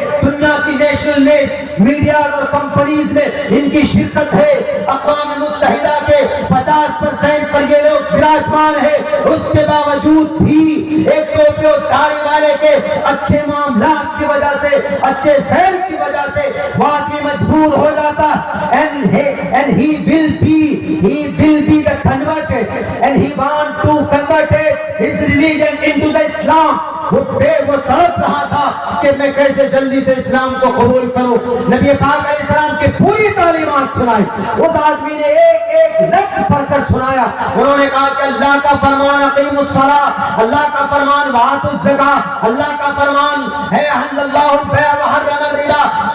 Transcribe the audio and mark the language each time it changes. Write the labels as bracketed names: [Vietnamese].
[Urdu] دنیا کی national media اور کمپنیز میں ان کی شرکت ہے. اقوام متحدہ کے 50% پر یہ لوگ براجمان ہے. اس کے باوجود بھی ایک ٹوپی اور داڑھی والے کے اچھے معاملات کی وجہ سے، اچھے فعل کی وجہ سے وہ آدمی مجبور ہو جاتا. [English] and he will be the converted and he want to convert his religion into the Islam. [Urdu] وہ تڑپ رہا تھا کہ میں کیسے جلدی سے اسلام کو قبول کروں. نبی پاک علیہ السلام کی پوری تعلیمات سنائی. اس آدمی نے ایک ایک لفظ پڑھ کر سنایا. انہوں نے کہا کہ اللہ کا فرمان [Arabic] اقیم الصلاۃ، [Urdu] اللہ کا فرمان [Arabic] وآتوا الزکاۃ، [Urdu] اللہ کا فرمان ہے [Arabic] احل اللہ البیع وحرم الربا.